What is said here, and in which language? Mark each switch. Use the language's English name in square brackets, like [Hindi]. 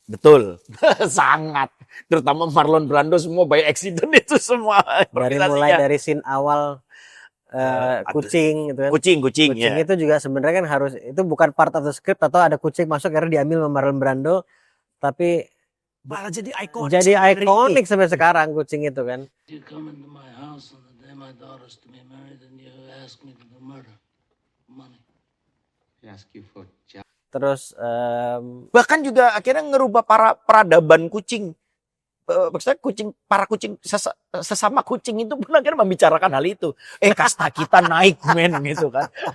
[Indonesian] Betul, sangat. Terutama Marlon Brando semua by accident itu semua. Mulai dari scene awal kucing gitu kan. Kucing ya. Itu juga sebenarnya kan harus, itu bukan [English] part of the script [Indonesian] atau ada kucing masuk karena diambil sama Marlon Brando, tapi malah jadi ikonik. Jadi ikonik sampai sekarang kucing itu kan. [English] You come into my house on the day my daughter's to be married and you ask me to do murder. Money. I ask you for job. [Indonesian] Terus bahkan juga akhirnya ngerubah peradaban kucing. Maksudnya para kucing sesama kucing itu pun akhirnya membicarakan hal itu. Kasta kita naik men gitu kan.